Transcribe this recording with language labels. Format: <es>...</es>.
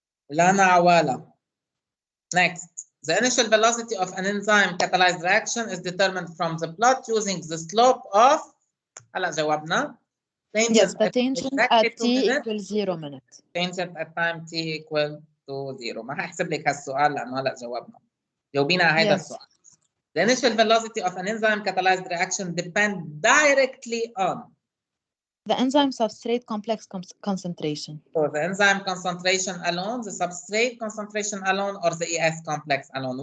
<en>Lana Awala. Next. The initial velocity of an enzyme catalyzed reaction is determined from the plot using the slope of.</en> <ar>هلا جاوبنا.</ar> <en>Yes, the tangent at t equals 0 minutes. Tangent at time t equal to 0.</en> <ar>ما هحسب لك هالسؤال لأنه هلا جاوبنا. جاوبينا على هذا السؤال.</ar> <en>The initial velocity of an enzyme catalyzed reaction depends directly on the enzyme substrate complex concentration. So the enzyme concentration alone, the substrate concentration alone, or the ES complex alone.</en>